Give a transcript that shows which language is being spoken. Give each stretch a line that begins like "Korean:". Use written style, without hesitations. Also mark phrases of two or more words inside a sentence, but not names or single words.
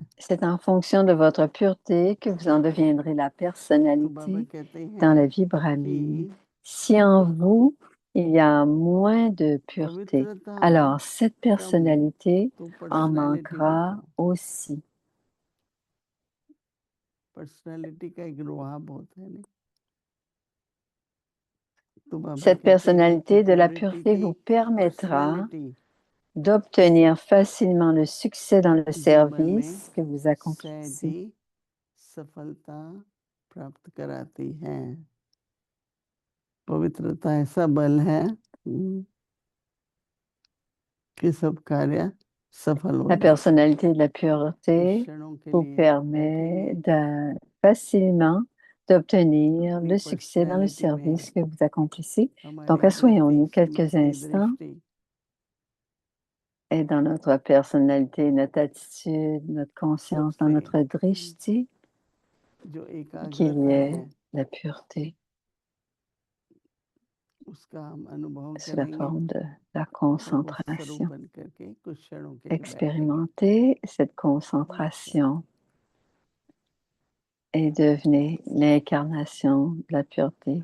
French: C'est en fonction de votre pureté que vous en deviendrez la
Hindi: तो बाबा
French: personnalité
Hindi: कहते
French: dans la
Hindi: हैं
French: vie brahmine.
Hindi: कि
French: Si en vous, il y a moins de pureté,
Hindi: पवित्रता
French: alors cette
Hindi: कम
French: personnalité
Hindi: तो
French: en
Hindi: पर्सनैलिटी भी
French: manquera
Hindi: कम।
French: aussi.
Hindi: पर्सनैलिटी का एक रुआब होता है नहीं। तो बाबा
French: Cette
Hindi: कहते हैं कि
French: personnalité de la
Hindi: प्योरिटी
French: pureté
Hindi: की
French: vous permettra
Hindi: पर्सनैलिटी
French: d'obtenir facilement le succès dans le
Hindi: जीवन में
French: service que vous
Hindi: सहज
French: accomplissez.
Hindi: ही सफलता प्राप्त कराती है। पवित्रता ऐसा बल है कि सब कार्य सफल हो
French: La
Hindi: जाते
French: personnalité de la
Hindi: हैं।
French: pureté
Hindi: क्षणों के
French: vous
Hindi: लिए
French: permet
Hindi: बैठेंगे
French: facilement d'obtenir
Hindi: अपनी
French: le succès dans le
Hindi: पर्सनैलिटी में
French: service que vous accomplissez. Donc,
Hindi: हमारी
French: asseyons-nous
Hindi: दृष्टि
French: quelques
Hindi: स्मृति
French: instants
Hindi: दृष्टि
French: et dans notre personnalité, notre attitude, notre conscience, dans
Hindi: सबसे
French: notre drishti,
Hindi: जो
French: qu'il y
Hindi: एकाग्रता
French: ait
Hindi: है
French: la pureté
Hindi: उसका हम अनुभव
French: sous la
Hindi: करेंगे
French: forme de la
Hindi: और वो स्वरूप
French: concentration.
Hindi: बन करके कुछ क्षणों के लिए बैठेंगे।
French: Expérimentez cette concentration et devenez l'incarnation de la pureté.